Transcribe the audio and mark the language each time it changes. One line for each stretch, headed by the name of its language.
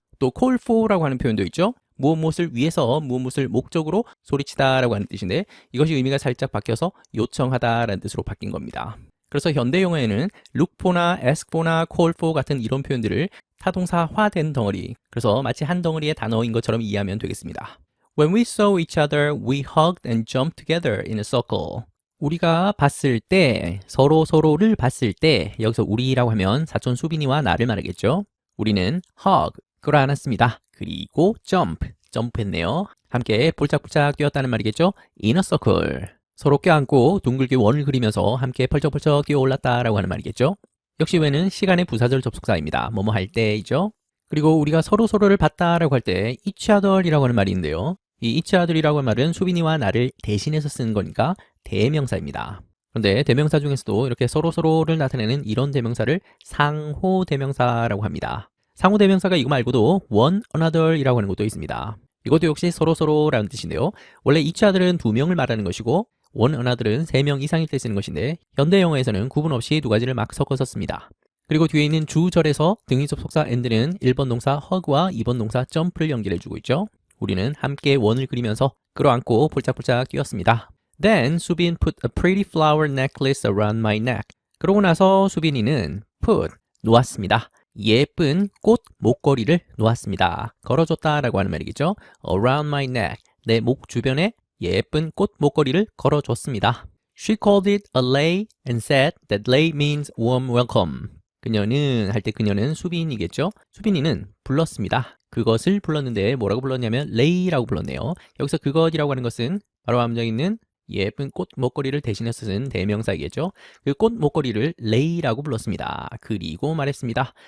Korean: 또 call for라고 하는 표현도 있죠. 무엇을 위해서 무엇을 목적으로 소리치다 라고 하는 뜻인데 이것이 의미가 살짝 바뀌어서 요청하다 라는 뜻으로 바뀐 겁니다. 그래서 현대 영어에는 look for나 ask for나 call for 같은 이런 표현들을 타동사화된 덩어리, 그래서 마치 한 덩어리의 단어인 것처럼 이해하면 되겠습니다.
English: When we saw each other, we hugged and jumped together in a circle.
Korean: 우리가 봤을 때, 서로를 봤을 때, 여기서 우리라고 하면 사촌 수빈이와 나를 말하겠죠. 우리는 hug, 끌어안았습니다. 그리고 점프했네요. 함께 볼짝볼짝 뛰었다는 말이겠죠.
English: in a circle,
Korean: 서로 껴안고 둥글게 원을 그리면서 함께 펄쩍펄쩍 뛰어올랐다라고 하는 말이겠죠. 역시 when은 시간의 부사절 접속사입니다. 뭐뭐 할 때이죠. 그리고 우리가 서로를 봤다라고 할 때 each other이라고 하는 말이 있는데요. 이 each other이라고 하는 말은 수빈이와 나를 대신해서 쓰는 거니까 대명사입니다. 그런데 대명사 중에서도 이렇게 서로서로를 나타내는 이런 대명사를 상호 대명사라고 합니다. 상호 대명사가 이거 말고도 one another이라고 하는 것도 있습니다. 이것도 역시 서로서로라는 뜻인데요. 원래 each other은 두 명을 말하는 것이고 one another은 세 명 이상일 때 쓰는 것인데 현대 영어에서는 구분 없이 두 가지를 막 섞어서 씁니다. 그리고 뒤에 있는 주절에서 등위 접속사 and는 1번 동사 hug와 2번 동사 jump를 연결해주고 있죠. 우리는 함께 원을 그리면서 끌어안고 폴짝폴짝 뛰었습니다.
English: Then 수빈 put a pretty flower necklace around my neck.
Korean: 그러고 나서 수빈이는 put 놓았습니다. 예쁜 꽃 목걸이를 놓았습니다. 걸어줬다라고 하는 말이겠죠.
English: Around my neck.
Korean: 내 목 주변에 예쁜 꽃 목걸이를 걸어줬습니다.
English: She called it a lei and said that lei means warm welcome.
Korean: 그녀는 할 때 그녀는 수빈이겠죠. 수빈이는 불렀습니다. 그것을 불렀는데 뭐라고 불렀냐면 lei라고 불렀네요. 여기서 그것이라고 하는 것은 바로 앞문장에 있는 예쁜 꽃 목걸이를 대신해서 쓴 대명사이겠죠. 그 꽃 목걸이를 lei라고 불렀습니다. 그리고 말했습니다.